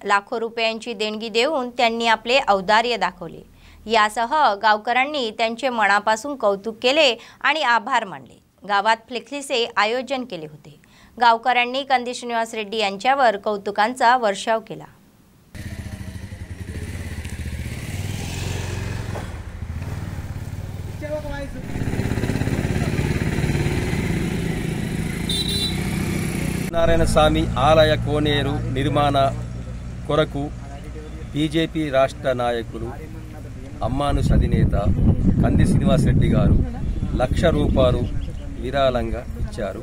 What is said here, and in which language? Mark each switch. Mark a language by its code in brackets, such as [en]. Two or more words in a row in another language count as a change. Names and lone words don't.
[mr] लाखो रुपयांची देणगी देऊन त्यांनी आपले औदार्य दाखवले। यासह गावकऱ्यांनी त्यांचे मनापासून कौतुक केले आणि आभार मानले। गावात फ्लेक्सीचे आयोजन केले होते। गावकऱ्यांनी कंदी श्रीनिवास रेड्डी यांच्यावर कौतुकांचा वर्षाव केला। [te] నారాయణ స్వామి ఆలయ కోనేరు నిర్మాణ కొరకు బీజేపీ రాష్ట్ర నాయకులు అమ్మానుష్ అధినేత కంది శ్రీనివాస్ రెడ్డి గారు 1,00,000 రూపాయలు విరాళంగా ఇచ్చారు।